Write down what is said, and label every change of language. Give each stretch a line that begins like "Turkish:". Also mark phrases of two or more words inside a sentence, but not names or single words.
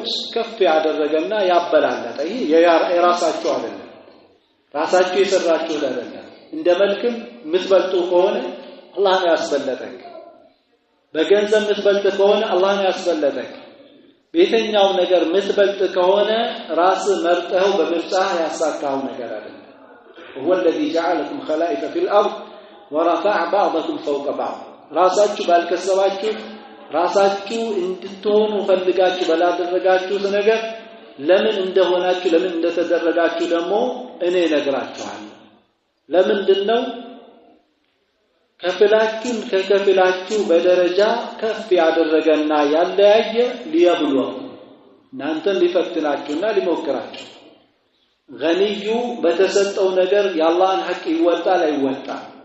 Amharic: ከፍ ያደረገና ያበላለጠ ይሄ የራሳችሁ አይደለም ራሳችሁ የሰራችሁ አይደለም እንደ መልክም ምትበልጡ ከሆነ አላህ ነው ያስበለጠክ በገንዘብ ምትበልጥ ከሆነ አላህ ነው ያስበለጠክ በየትኛው ነገር ምትበልጥ ከሆነ ራስ መርጠው በምርጫ ያሳካው ነገር አይደለም
Arabic: هو الذي جعلكم خلائف في الارض ورفع بعضكم فوق بعض
Amharic: ራሳችሁ ባልከሰባችሁ ራሳችሁ እንድትሆኑ ፈልጋችሁ ባላደረጋችሁት ነገር ለምን እንደሆናችሁ ለምን እንደተደረጋችሁ ደግሞ እኔ እነግራችኋለሁ ለምንድነው ከፍላችሁ ከከፍላችሁ በደረጃ ከፍ ያደረገና ያለያየ ሊያብሉው እናንተን ሊፈትናችሁና ሊሞክራችሁ ገኒዩ በተሰጠው ነገር የአላህን ሐቅ ይወጣል አይወጣም